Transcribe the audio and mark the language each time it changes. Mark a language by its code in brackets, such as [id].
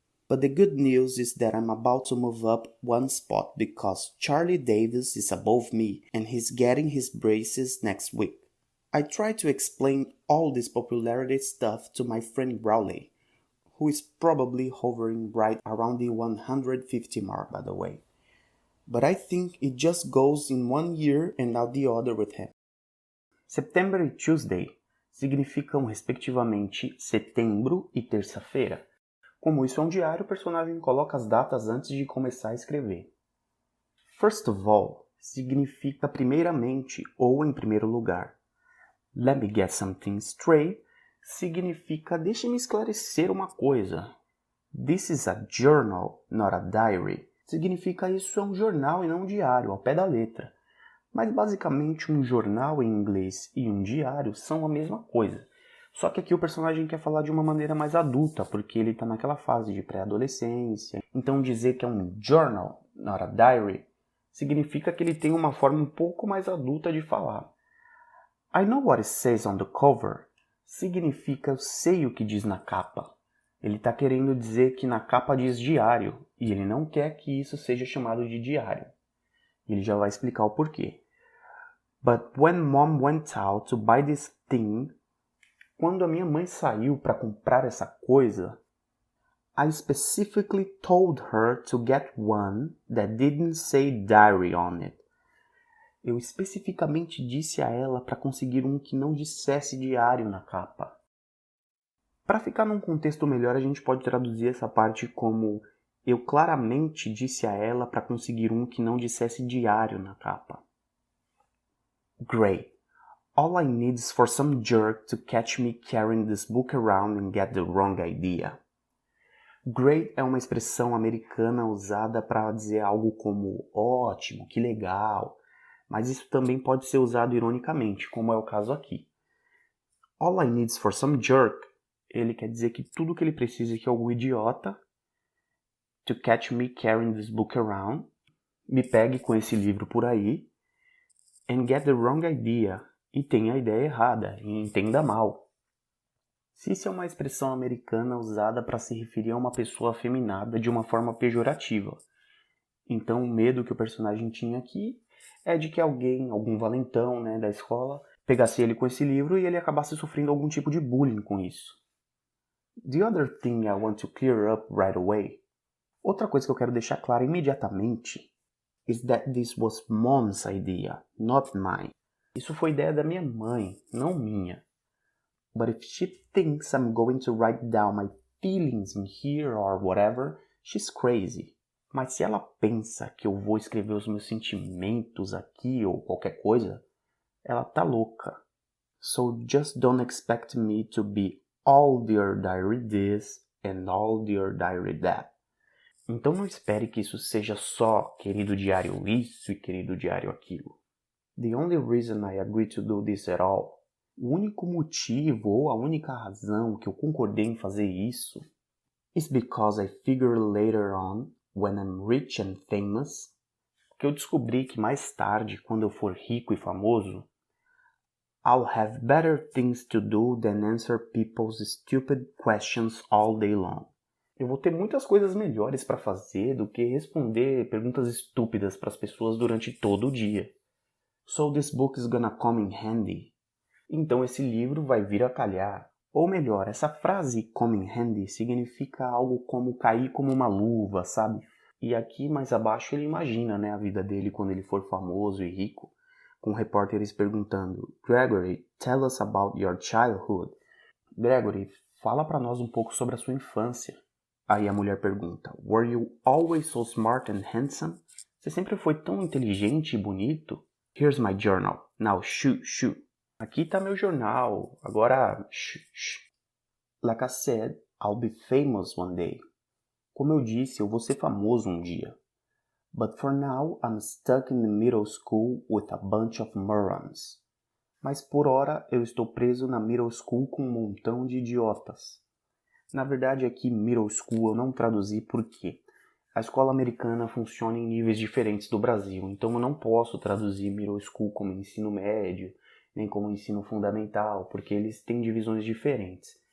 [en] But the good news is that I'm about to move up one spot because Charlie Davis is above me and he's getting his braces next week. I tried to explain all this popularity stuff to my friend Rowley, who is probably hovering right around the 150 mark, by the way. But I think it just goes in one year and not the other with him. [pt] September e Tuesday significam respectivamente setembro e terça-feira. Como isso é um diário, o personagem coloca as datas antes de começar a escrever. [en] First of all [pt] significa primeiramente ou em primeiro lugar. [en] Let me get something straight [pt] significa deixe-me esclarecer uma coisa. [en] This is a journal, not a diary. [pt] Significa isso é um jornal e não um diário, ao pé da letra. Mas basicamente um jornal em inglês e um diário são a mesma coisa. Só que aqui o personagem quer falar de uma maneira mais adulta, porque ele está naquela fase de pré-adolescência. Então dizer que é um [en] journal, not a diary, [pt] significa que ele tem uma forma um pouco mais adulta de falar. [en] I know what it says on the cover [pt] significa eu sei o que diz na capa. Ele está querendo dizer que na capa diz diário, e ele não quer que isso seja chamado de diário. Ele já vai explicar o porquê. [en] But when mom went out to buy this thing, [pt] quando a minha mãe saiu para comprar essa coisa, [en] I specifically told her to get one that didn't say diary on it. [pt] Eu especificamente disse a ela para conseguir um que não dissesse diário na capa. Para ficar num contexto melhor, a gente pode traduzir essa parte como eu claramente disse a ela para conseguir um que não dissesse diário na capa. [en] Great. All I need is for some jerk to catch me carrying this book around and get the wrong idea. [pt] Great é uma expressão americana usada para dizer algo como ótimo, que legal, mas isso também pode ser usado ironicamente, como é o caso aqui. [en] All I need is for some jerk, [pt] ele quer dizer que tudo que ele precisa é que algum idiota [en] to catch me carrying this book around, [pt] me pegue com esse livro por aí, [en] and get the wrong idea, [pt] e tenha a ideia errada, e entenda mal. Se isso é uma expressão americana usada para se referir a uma pessoa afeminada de uma forma pejorativa. Então o medo que o personagem tinha aqui é de que alguém, algum valentão, da escola, pegasse ele com esse livro e ele acabasse sofrendo algum tipo de bullying com isso. [en] The other thing I want to clear up right away. [pt] Outra coisa que eu quero deixar clara imediatamente [en] is that this was mom's idea, not mine. [pt] Isso foi ideia da minha mãe, não minha. [en] But if she thinks I'm going to write down my feelings in here or whatever, She's crazy. [pt] Mas se ela pensa que eu vou escrever os meus sentimentos aqui ou qualquer coisa, ela tá louca. [en] So just don't expect me to be all Dear Diary this and all Dear Diary that. [pt] Então não espere que isso seja só querido diário isso e querido diário aquilo. [en] The only reason I agreed to do this at all, [pt] o único motivo ou a única razão que eu concordei em fazer isso, [en] is because I figure later on, when I'm rich and famous, [pt] que eu descobri que mais tarde, quando eu for rico e famoso, [en] I'll have better things to do than answer people's stupid questions all day long. [pt] Eu vou ter muitas coisas melhores para fazer do que responder perguntas estúpidas para as pessoas durante todo o dia. [en] So this book is gonna come in handy. [pt] Então esse livro vai vir a calhar. Ou melhor, essa frase [en] come in handy [pt] significa algo como cair como uma luva, sabe? E aqui mais abaixo ele imagina, a vida dele quando ele for famoso e rico, com repórteres perguntando: Gregory, [en] tell us about your childhood. [pt] Gregory, fala para nós um pouco sobre a sua infância. Aí a mulher pergunta: [en] Were you always so smart and handsome? [pt] Você sempre foi tão inteligente e bonito? [en] Here's my journal. Now shoot. [pt] Aqui tá meu jornal. Agora shh. [en] Like I said, I'll be famous one day. [pt] Como eu disse, eu vou ser famoso um dia. [en] But for now, I'm stuck in the middle school with a bunch of morons. [pt] Mas por hora, eu estou preso na middle school com um montão de idiotas. Na verdade, aqui middle school eu não traduzi porque a escola americana funciona em níveis diferentes do Brasil, então eu não posso traduzir middle school como ensino médio, nem como ensino fundamental, porque eles têm divisões diferentes.